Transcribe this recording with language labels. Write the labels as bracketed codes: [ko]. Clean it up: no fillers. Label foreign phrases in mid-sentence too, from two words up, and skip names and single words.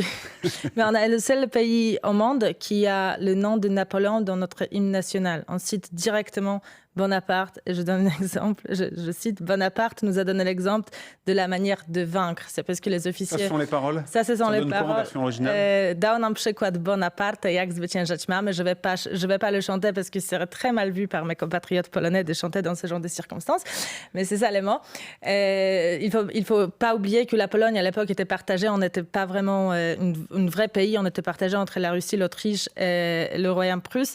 [fr] Mais on est le seul pays au monde qui a le nom de Napoléon dans notre hymne national. On cite directement Bonaparte, et je donne un exemple, je cite, Bonaparte nous a donné l'exemple de la manière de vaincre. C'est parce que les officiers... Ça, ce sont les paroles? Ça, ce sont les paroles. Version originale? [pl] Dał nam przykład Bonaparte, jak zwyciężać mamy. [fr] Je vais pas le chanter parce que c'est très mal vu par mes compatriotes polonais de chanter dans ce genre de circonstances. Mais c'est ça les mots. Il faut pas oublier que la Pologne, à l'époque, était partagée. On n'était pas vraiment un vrai pays. On était partagé entre la Russie, l'Autriche et le Royaume prusse.